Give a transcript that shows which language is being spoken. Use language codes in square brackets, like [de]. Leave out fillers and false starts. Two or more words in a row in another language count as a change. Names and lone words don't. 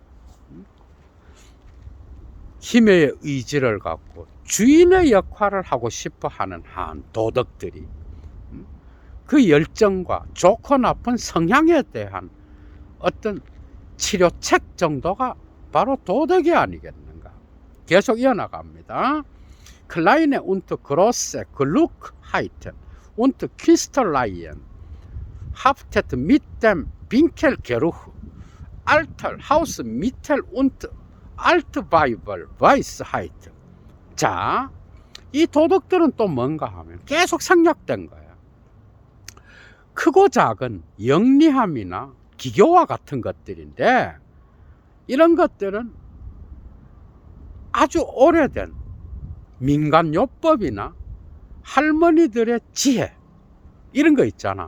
[ko] 힘의 의지를 갖고 주인의 역할을 하고 싶어 하는 한 도덕들이 그 열정과 좋고 나쁜 성향에 대한 어떤 치료책 정도가 바로 도덕이 아니겠는가? 계속 이어나갑니다. [de] Kleine und große Klugheiten und Künstlereien haftet mit dem Winkelgeruch alter Hausmittel und Altweibel Weisheit. [ko] 자, 이 도덕들은 또 뭔가 하면 계속 생략된 거야. 크고 작은 영리함이나 기교와 같은 것들인데, 이런 것들은 아주 오래된 민간요법이나 할머니들의 지혜, 이런 거 있잖아.